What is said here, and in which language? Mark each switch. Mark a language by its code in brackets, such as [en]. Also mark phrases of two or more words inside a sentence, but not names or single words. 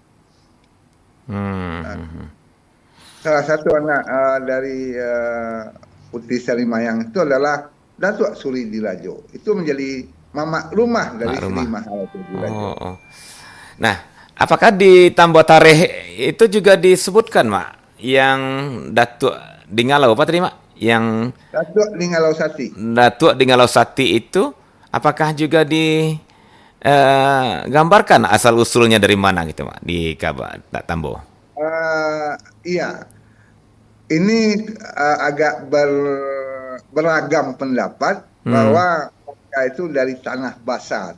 [id] Salah satu anak dari Putih Sarimayang itu adalah Datuk Sri Dirajo. Itu menjadi mamak rumah dari Sri Maharajo Dirajo. Nah, apakah di Tambo Tarikh itu juga disebutkan, Mak, yang Datuk Dingalau apa tadi, Mak? Yang Datuk Dingalau Sati. Datuk Dingalau Sati itu apakah juga gambarkan asal usulnya dari mana gitu, Mak, di kabar Tambo? Iya. Ini agak beragam pendapat bahwa itu dari tanah basah.